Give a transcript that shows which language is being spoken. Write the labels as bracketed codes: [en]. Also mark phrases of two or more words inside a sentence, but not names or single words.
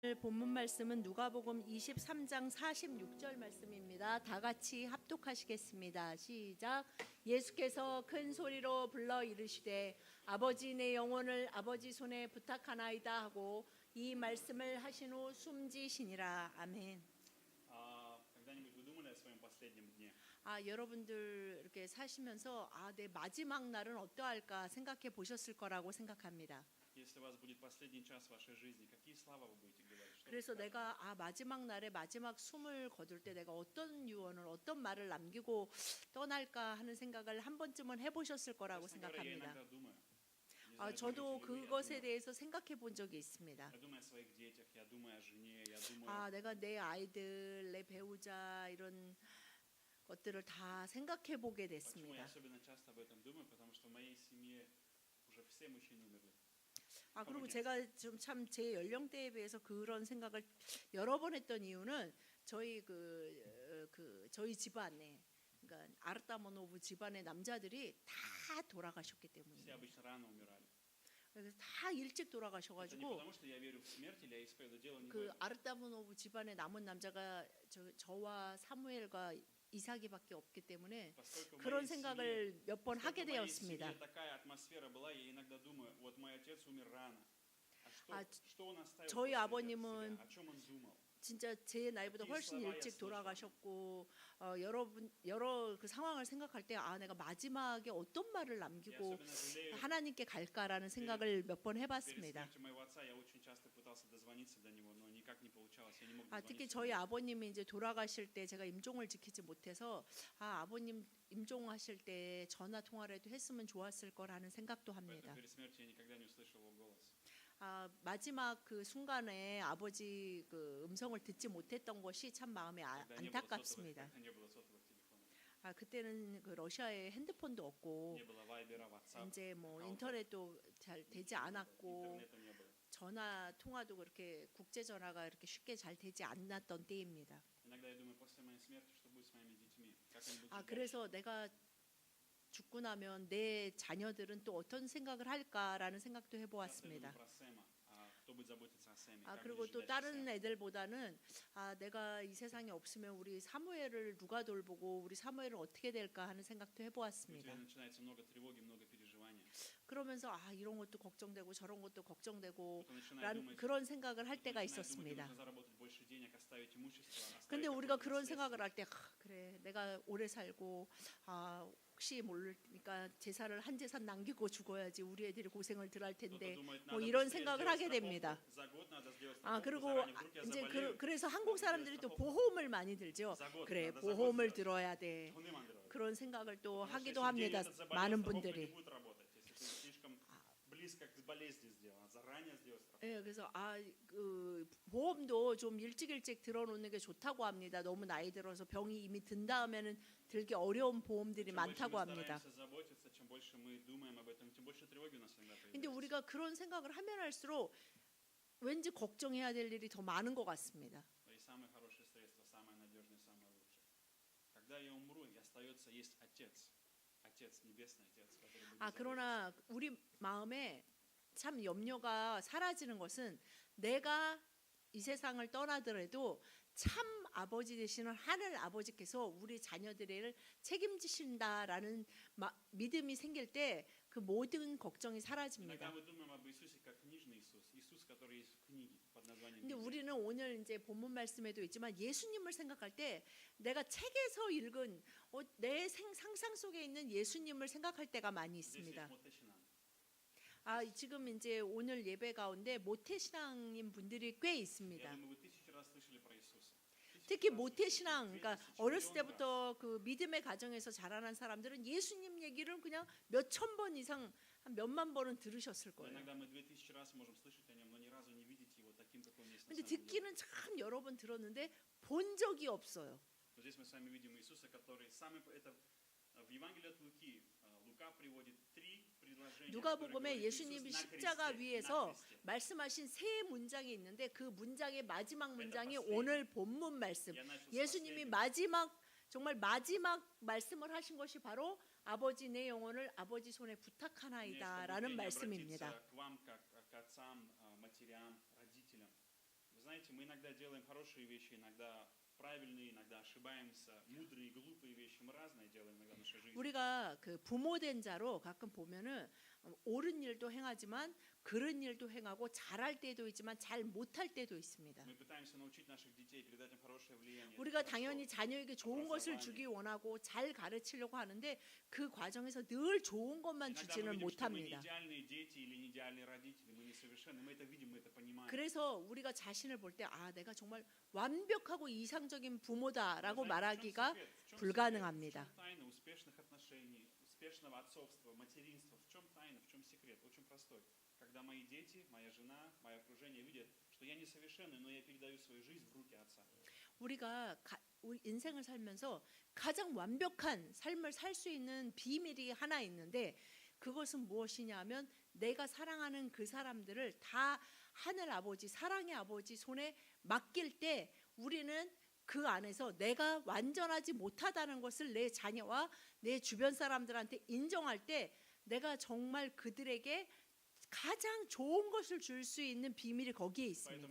[ko] 본문 말씀은 누가복음 23장 46절 말씀입니다. 다 같이 합독하시겠습니다. 시작. 예수께서 큰 소리로 불러 이르시되 아버지 내 영혼을 아버지 손에 부탁하나이다 하고 이 말씀을 하신 후 숨지시니라. 아멘. [ru] Когда-нибудь вы думали о своем последнем дне? [ko] 여러분들 이렇게 사시면서 내 마지막 날은 어떠할까 생각해 보셨을 거라고 생각합니다. [ru] Если у вас будет последний час вашей жизни, какие слова вы будете говорить? Что вы [ko] 그래서 [ru] скажете? [ko] 내가 마지막 날에 마지막 숨을 거둘 때 내가 어떤 유언을 어떤 말을 남기고 떠날까 하는 생각을 한 번쯤은 해보셨을 거라고 [ru] Честно говоря, я [ko] 생각합니다. [ru] иногда думаю. Не знаю, [ko] 저도 [ru] думаете ли вы, я [ko] 그것에 [ru] думаю. [ko] 대해서 생각해 본 적이 있습니다. [ru] Я думаю о своих детях, я думаю о жене, я думаю. [ko] 내가 내 아이들, 내 배우자 이런 것들을 다 생각해 보게 [ru] Почему я [ko] 됐습니다. [ru] особенно часто об этом думаю? Потому что в моей семье уже все мужчины умерли. [ko] 그리고 제가 좀 참 제 연령대에 비해서 그런 생각을 여러 번 했던 이유는 저희 저희 집안에 그러니까 아르타모노브 집안의 남자들이 다 돌아가셨기 [ru] Все [ko] 때문에 [ru] обычно рано умирали. [ko] 그래서 다 일찍 [ru] Это не [ko] 돌아가셔가지고 [ru] потому, что я верю в смерть или я исповедую дело не в [ko] 그 [ru] этом. [ko] 아르타모노브 집안의 남은 남자가 저와 사무엘과 이삭이밖에 없기 때문에 [ru] Поскольку в [ko] 그런 [ru] моей [ko] 생각을 몇 번 [ru] Поскольку [ko] 하게 [ru] в моей [ko] 되었습니다. [ru] семье такая атмосфера была, я иногда думаю, вот мой отец умер рано. Что он оставил [ko] 저희 [ru] после [ko] 아버님은 [ru] себя? О чем он думал? [ko] 진짜 제 나이보다 훨씬 일찍 돌아가셨고 여러 그 상황을 생각할 때 내가 마지막에 어떤 말을 남기고 하나님께 갈까라는 생각을 몇 번 [ru] Перед [ko] 해봤습니다. [ru] смертью моего отца я очень часто пытался дозвониться до него, но никак не получалось. Я не мог [ko] 특히 [ru] дозвониться. [ko] 저희 아버님이 이제 돌아가실 때 제가 임종을 지키지 못해서 아버님 임종하실 때 전화 통화라도 했으면 좋았을 거라는 생각도 [ru] Поэтому [ko] 합니다. [ru] перед смертью я никогда не услышал его голос. [ko] 마지막 그 순간에 아버지 그 음성을 듣지 못했던 것이 참 마음에 [ru] Когда [ko] 안타깝습니다. [ru] не было сотовых телефонов, [ko] 그때는 그 러시아에 핸드폰도 없고 [ru] не было вайбера, ватсапа, [ko] 이제 인터넷도 잘 되지 않았고 [ru] интернета не было. [ko] 전화 통화도 그렇게 국제 전화가 이렇게 쉽게 잘 되지 않았던 때입니다. [ru] Иногда я думаю, после моей смерти, что будет с моими детьми? Как они будут жить [ko] 그래서 내가 죽고 나면 내 자녀들은 또 어떤 생각을 할까라는 생각도 [ru] дальше? Часто я [ko] 해보았습니다. [ru] думаю про Сэма. Кто будет заботиться о Сэме? Как [ko] 그리고 [ru] будет [ko] 또 [ru] жить дальше [ko] 다른 [ru] Сэм? [ko] 애들보다는 내가 이 세상에 없으면 우리 사무엘을 누가 돌보고 우리 사무엘은 어떻게 될까 하는 생각도 [ru] У тебя [ko] 해보았습니다. [ru] начинается много тревоги, много переживаний. [ko] 그러면서 이런 것도 걱정되고 저런 것도 걱정되고 [ru] Кто начинает [ko] 라는 [ru] думать, [ko] 그런 생각을 할 [ru] кто [ko] 때가 [ru] начинает думать, [ko] 있었습니다. [ru] нужно заработать больше денег, оставить имущество, оставить [ko] 근데 우리가 [ru] какое-то [ko] 그런 [ru] наследство. [ko] 생각을 할 때 그래 내가 오래 살고 혹시 모르니까 재산을 한 재산 남기고 죽어야지 우리 애들이 고생을 덜 할 [ru] Кто-то [ko] 텐데 [ru] думает, [ko] 뭐 [ru] надо [ko] 이런 [ru] быстрее [ko] 생각을 [ru] сделать [ko] 하게 됩니다. [ru] страховку. За год надо сделать страховку, [ko] 그리고 [ru] заранее вдруг я [ko] 이제 [ru] заболею. [ko] 그래서 한국 [ru] надо [ko] 사람들이 [ru] сделать [ko] 또 [ru] страховку. [ko] 보험을 많이 들죠. [ru] За год, [ko] 그래 [ru] надо за год [ko] 보험을 [ru] сделать. [ko] 들어야 돼. 돈이 만들어요. 그런 생각을 또 [ru] Потому что [ko] 하기도 [ru] если [ko] 합니다. [ru] день этот заболел, [ko] 많은 [ru] страховка не [ko] 분들이. [ru] будет работать, если ты слишком близко к болезни сделан, заранее сделать страховку. [ko] 그래서 그 보험도 좀 일찍 들어놓는 게 좋다고 합니다. 너무 나이 들어서 병이 이미 든 다음에는 들기 어려운 보험들이 [ru] Чем больше [ko] 많다고 [ru] мы [ko] 합니다. [ru] стараемся заботиться, чем больше мы думаем об этом, тем больше тревоги у нас иногда [ko] 근데 [ru] появляется. [ko] 우리가 그런 생각을 하면 할수록 왠지 걱정해야 될 일이 더 많은 것 같습니다. [ru] И самое хорошее средство, самое надежное, самое лучшее. Когда я умру, и остается есть Отец, Отец, Небесный Отец, который будет заботиться. [ko] 그러나 우리 마음에 참 염려가 사라지는 것은 내가 이 세상을 떠나더라도 참 아버지 되시는 하늘 아버지께서 우리 자녀들을 책임지신다라는 믿음이 생길 때 그 모든 걱정이 [ru] Иногда [ko] 사라집니다. [ru] мы думаем об Иисусе как книжный Иисус, Иисус, который есть в книге под названием [ko] 근데 [ru] Библия. [ko] 우리는 오늘 이제 본문 말씀에도 있지만 예수님을 생각할 때 내가 책에서 읽은 내 상상 속에 있는 예수님을 생각할 때가 많이 [ru] Здесь есть [ko] 있습니다. Мотесинан. 지금 이제 오늘 예배 가운데 모태신앙인 분들이 꽤 [ru] Я [ko] 있습니다. [ru] думаю, вы 1000 раз слышали про Иисуса. [ko] 특히 모태신앙, 그러니까 어렸을 때부터 그 믿음의 가정에서 자라난 사람들은 예수님 얘기를 그냥 몇천 번 이상 한 몇만 번은 들으셨을 [ru] Но [ko] 거예요. [ru] иногда мы 2000 раз можем слышать о нем, но ни разу не видеть его таким, как он есть на [ko] 근데 [ru] самом деле. [ko] 듣기는 참 여러 번 들었는데 본 적이 없어요. [ru] Но здесь мы с вами видим Иисуса, который это в Евангелии от Луки. Лука приводит 3 предложения. [ko] 누가복음에 예수님이 십자가 위에서 말씀하신 세 문장이 있는데 그 문장의 마지막 문장이 오늘 본문 말씀. 예수님이 정말 마지막 말씀을 하신 것이 바로 아버지 내 영혼을 아버지 손에 부탁하나이다라는 말씀입니다. [ru] К вам, как к отцам, матерям, родителям. Вы знаете, знаете, мы иногда делаем хорошие вещи, иногда правильные, иногда ошибаемся, мудрые, глупые вещи. Мы разные делаем иногда в нашей жизни. [ko] 우리가 그 부모된 자로 가끔 보면은 옳은 일도 행하지만 그른 일도 행하고 잘할 때도 있지만 잘 못할 때도 있습니다. [ru] Мы пытаемся научить наших детей, передать им хорошее влияние. [ko] 우리가 [ru] Это [ko] 당연히 [ru] хорошо. [ko] 자녀에게 좋은 것을 주기 원하고 잘 가르치려고 하는데 그 과정에서 늘 좋은 것만 [ru] Иногда мы [ko] 주지는 [ru] видим, что мы не [ko] 못합니다. [ru] идеальные дети или не идеальные родители, мы несовершенны, мы это видим, мы это понимаем. [ko] 그래서 우리가 자신을 볼 때 아, 내가 정말 완벽하고 이상적인 부모다라고 [ru] Знаете, [ko] 말하기가 [ru] в чем [ko] 불가능합니다. [ru] секрет? В чем тайна успешных отношений, успешного отцовства, материнства? В чем тайна, в чем секрет? Очень простой. Когда мои дети, моя жена, мое окружение видят, что я несовершенный, но я передаю свою жизнь в руки Отца. [ko] 우리가 우리 인생을 살면서 가장 완벽한 삶을 살 수 있는 비밀이 하나 있는데 그것은 무엇이냐면 내가 사랑하는 그 사람들을 다 하늘 아버지 사랑의 아버지 손에 맡길 때 우리는 그 안에서 내가 완전하지 못하다는 것을 내 자녀와 내 주변 사람들한테 인정할 때 내가 정말 그들에게 가장 좋은 것을 줄 수 있는 비밀이 거기에 있습니다.